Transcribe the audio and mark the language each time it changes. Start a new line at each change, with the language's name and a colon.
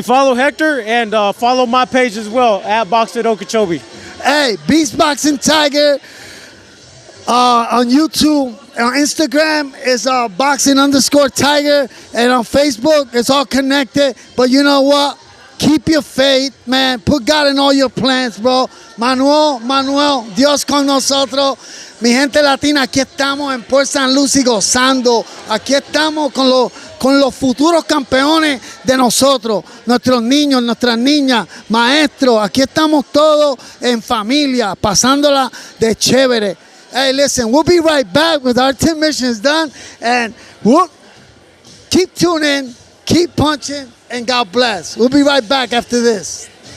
English: Follow Hector and follow my page as well, at BoxFit Okeechobee. Hey, Beast Boxing Tiger on YouTube. On Instagram, it's boxing_tiger. And on Facebook, it's all connected. But you know what? Keep your faith, man. Put God in all your plans, bro.
Spanish: Manuel, Dios con nosotros. Mi gente latina, aquí estamos en Port St. Lucie gozando. Aquí estamos con los futuros campeones de nosotros. Nuestros niños, nuestras niñas, maestros. Aquí estamos todos en familia, pasándola de chévere.
English: Hey, listen, we'll be right back with our 10 missions done. And we'll keep tuning in, keep punching, and God bless. We'll be right back after this.